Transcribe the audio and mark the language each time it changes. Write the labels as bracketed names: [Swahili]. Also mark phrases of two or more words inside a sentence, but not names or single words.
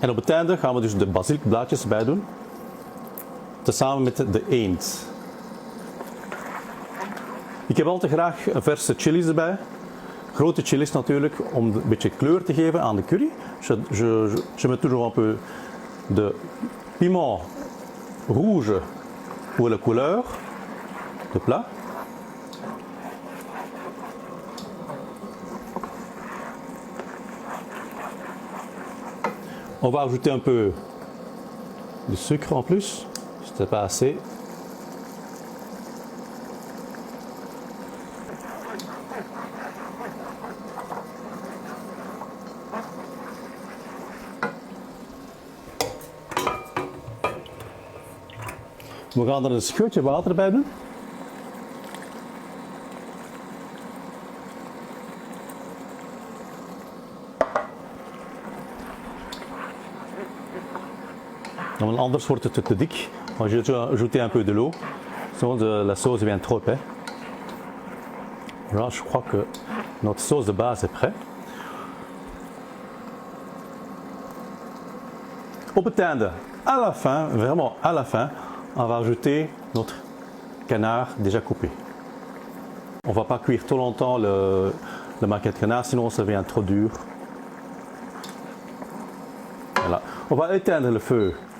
[Dutch] En op het einde gaan we dus de basilikblaadjes bij doen. Tezamen met de eend. Ik heb altijd graag verse chilies erbij. Grote chilies natuurlijk, om een beetje kleur te geven aan de curry. [French] Je mets toujours un peu de piment rouge pour la couleur de plat. On va ajouter un peu de sucre en plus, c'était pas assez. [Dutch] We gaan er een scheutje water bij doen. Want anders wordt het te dik. [French] Maar je dois ajouter un peu de l'eau, sinon la sauce devient trop épais. Là, je crois que notre sauce de base est prête. [Dutch] Op het einde, [French] à la fin, vraiment à la fin, on va ajouter notre canard déjà coupé. On ne va pas cuire trop longtemps le maquette canard, sinon ça devient trop dur. Voilà. On va éteindre le feu.